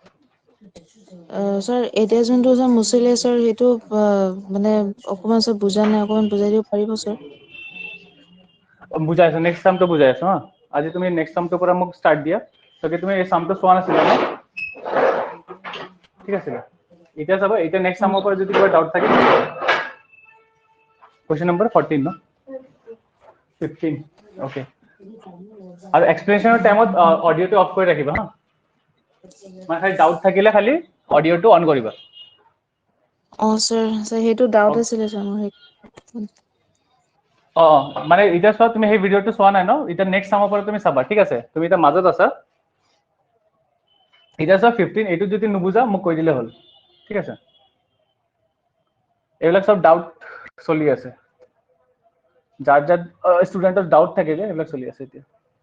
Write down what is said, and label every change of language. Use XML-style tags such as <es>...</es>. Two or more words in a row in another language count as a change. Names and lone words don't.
<as>सर এতিয়া যোনটো সব মুছিলে सर হেতু মানে অকমান সব বুজা নাই অকমান বুজাই দিব পাৰিব सर বুজাই আছো</as> <en>next sum</en> <as>বুজাই আছো হা আজি তুমি</as> <en>next sum</en> <as>পৰা মোক ষ্টাৰ্ট দিয়া তাকে তুমি এই সামটো চোৱা নাছিলা ন ঠিক আছে এতিয়া চাবা এতিয়া</as> <en>next sum</en> <as>পৰা যদি কিবা ডাউট থাকে</as> <en>question number 14 no 15 okay</en> <as>আৰু এক্সপ্লেনেশনৰ টাইমত অডিওটো অফ কৰি ৰাখিবা হা মানে খালি ডাউট থাকিলে খালি অডিওটো অন কৰিবা सर सर হেতু ডাউট আছিল सर মোৰ মানে এতিয়া চোৱা তুমি সেই ভিডিওটো চোৱা নাই ন এতিয়া</as> <en>next sum</en> <as>পৰা তুমি চাবা ঠিক আছে তুমি এটা মাজত আছা এতিয়া চোৱা 15 এইটো যদি নুবুজা মোক কৈ দিলে হ'ল ঠিক আছে এইবিলাক সব ডাউট চলি আছে যাৰ যাৰ ষ্টুডেন্টৰ ডাউট থাকে যে এইবিলাক চলি আছে এতিয়া</as>